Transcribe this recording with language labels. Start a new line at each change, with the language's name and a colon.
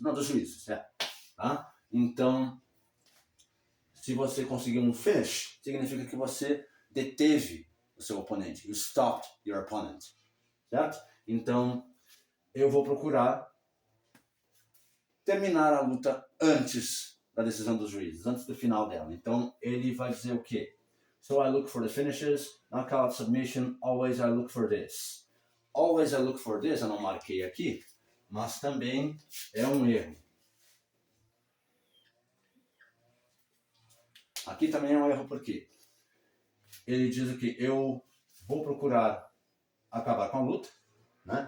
Portuguese: Não, dos juízes, tá? Então, se você conseguir um finish, significa que você deteve o seu oponente.
English: You stopped your opponent.
Portuguese: Certo? Então, eu vou procurar terminar a luta antes da decisão dos juízes, antes do final dela. Então, ele vai dizer o quê?
English: So I look for the finishes, knockout, submission, always I look for this. Always I look for this,
Portuguese: eu não marquei aqui, mas também é um erro. Aqui também é um erro porque ele diz o que eu vou procurar acabar com a luta, né?